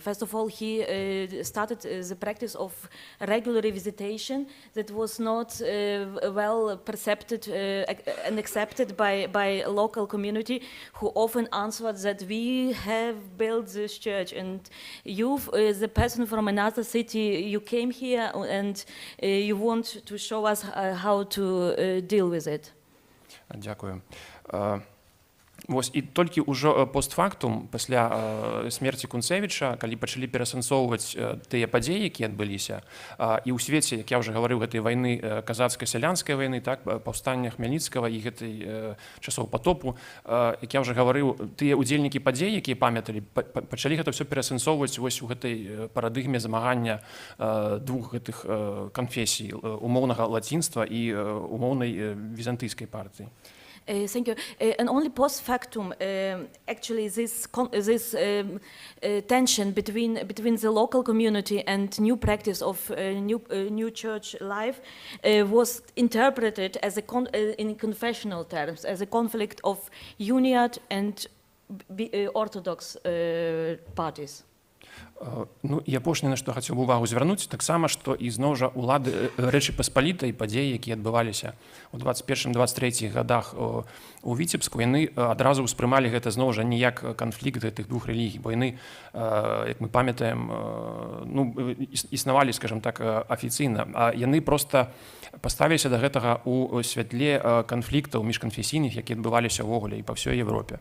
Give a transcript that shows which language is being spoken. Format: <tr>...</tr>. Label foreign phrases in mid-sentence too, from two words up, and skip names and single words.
<en>First of all, he started the practice of regular visitation that was not well perceived and accepted by local community, who often answered that we have built this church and you, the person from another city, you came here and you want to show us how to deal with it.</en> <uk>Дякую.</uk> <be>Вось, і толькі ўжо постфактум, пасля смерці Кунцевіча, калі пачалі перасэнсоўваць тыя падзеі, якія адбыліся, і ў свеце, як я ўжо гаварыў, гэтай вайны, казацка-сялянскай вайны, так, паўстання Хмельніцкага і гэтай часоў патопу, як я ўжо гаварыў, тыя ўдзельнікі падзей, якія памяталі, пачалі гэта ўсё перасэнсоўваць вось у гэтай парадыгме замагання двух гэтых канфесій, умоўнага лацінства і умоўнай візантыйскай партыі.</be> <en>Thank you. And only post factum, actually, this tension between the local community and new practice of new church life was interpreted as in confessional terms as a conflict of Uniat and Orthodox parties.</en> <be>Ну, і апошняе, на што хацеў бы увагу звярнуць, таксама, што і зноў жа улады Рэчы Паспалітай, падзеі, якія адбываліся ў 21-23 гадах у Віцебску, яны адразу ўспрымалі гэта зноў жа не як канфлікт гэтых двух рэлігій, бо яны, як мы памятаем, ну, існавалі, скажам так, афіцыйна, а яны проста паставіліся да гэтага ў святле канфліктаў міжканфесійных, якія адбываліся ўвогуле і па ўсёй Европе.</be>